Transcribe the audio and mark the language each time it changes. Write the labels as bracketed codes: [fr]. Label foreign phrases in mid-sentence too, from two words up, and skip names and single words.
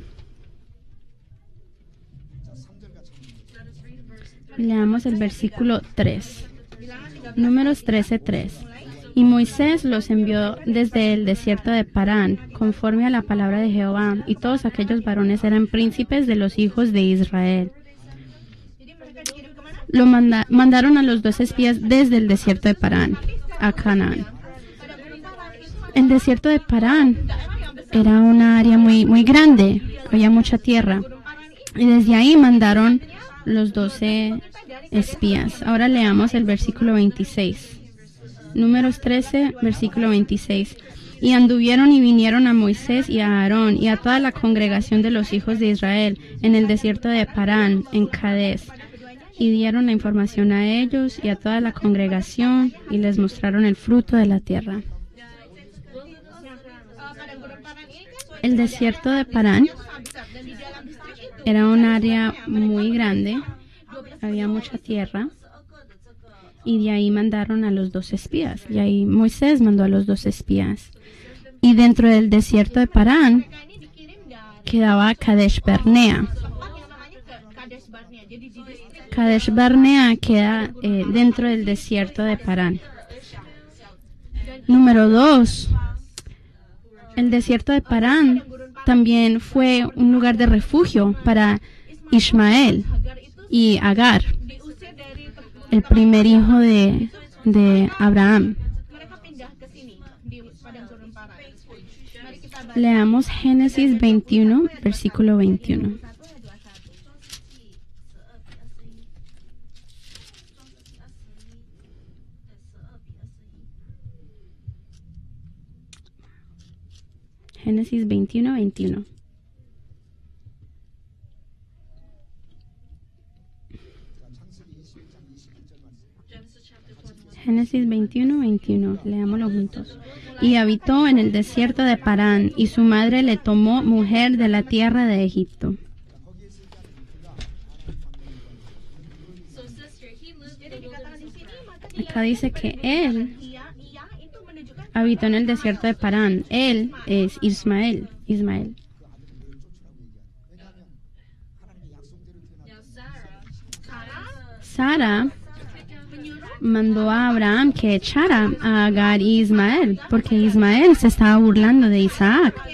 [en] Let us read verse 3. [es] Leamos el versículo 3. Números 13:3. Y Moisés los envió desde el desierto de Parán, conforme a la palabra de Jehová, y todos aquellos varones eran príncipes de los hijos de Israel. [id] Jadi mereka dikirim kemana? [es] Mandaron a los 12 espías desde el desierto de Parán a Canaán. [id] Padang gurun Paran itu [es] El desierto de Parán era una área muy grande, había mucha tierra. Y desde ahí mandaron los 12 espías. Ahora leamos el versículo 26. Números 13, versículo 26. Y anduvieron y vinieron a Moisés y a Aarón y a toda la congregación de los hijos de Israel en el desierto de Parán, en Cades. Y dieron la información a ellos y a toda la congregación y les mostraron el fruto de la tierra. [id] padang gurun Paran ini kan [es] El desierto de Parán [id] besar dan di dalam besar itu [es] era un área muy grande, había mucha tierra, y de ahí mandaron a los 12 espías. Y ahí Moisés mandó a los 12 espías. Y dentro del desierto de Parán [id] ini dikirim dari [es] quedaba Kadesh Barnea. [id] tempat yang namanya Kadesh Barnea. Jadi di distrik [es] Kadesh Barnea queda dentro del desierto de Parán. Número 2. El desierto de Parán también fue un lugar de refugio para Ismael [id] Hagar itu [es] y Agar, [id] diusir dari tempat [es] el primer hijo de Abraham. [id] mereka pindah ke sini di padang gurun Paran. Mari kita baca [es] Leamos Génesis 21, versículo 21. [id] 1 ya 21. [es] Génesis 21, 21. [en] Genesis chapter 21. [es] Génesis 21, 21. Leámoslo juntos. Y habitó en el desierto de Parán, y su madre le tomó mujer de la tierra de Egipto. [en] So sister, he lived in [id] Jadi [en] the [id] dikatakan di [en] wilderness of [id] sini [en] Paran. [id] maka dia [es] Acá dice que él [id] ia itu menunjukkan [es] habitó en el desierto de Parán. Él es Ismael. [en] Now [es] Sara mandó a Abraham que echara a Agar y Ismael, porque Ismael se estaba burlando de Isaac.